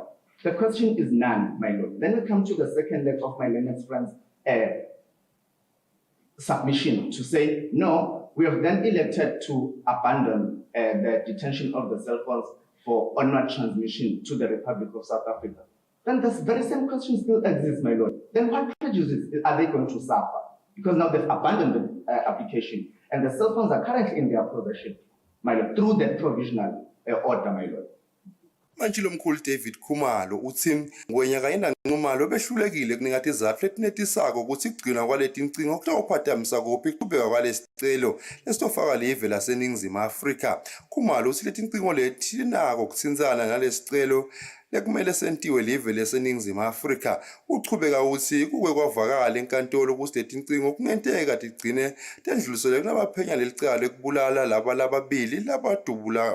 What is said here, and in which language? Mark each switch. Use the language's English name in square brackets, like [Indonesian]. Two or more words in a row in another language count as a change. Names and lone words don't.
[English] The question is none, my lord. Then we come to the second leg of my learned friend's submission to say, no, we have then elected to abandon the detention of the cell phones for onward transmission to the Republic of South Africa. Then this very same question still exists, my lord. Then what prejudice are they going to suffer? Because now they've abandoned the application and the cell phones are currently in their possession, my lord, through the provisional order, my lord. [Swati] Manje lo mkhulu David Khumalo uthi ngonyaka yena Nxumalo behlulekile kuningathi izathu letinetisako ukuthi kugcinwa kwaleti ncingo kutawuphatamisa kuphi kuqhubeka kwalesicelo lesitofaka live laseNingizimu Afrika. Khumalo uthi leti ncingo leti linako ukuthinzana nalesicelo lekumele sentiwe live laseNingizimu Afrika. Uchubeka uthi kuke kwavakala enkantolo ukuthi leti ncingo kungenteka tigcine tendlulisele kunabaphenya lelicala lekubulala laba lababili labadubula.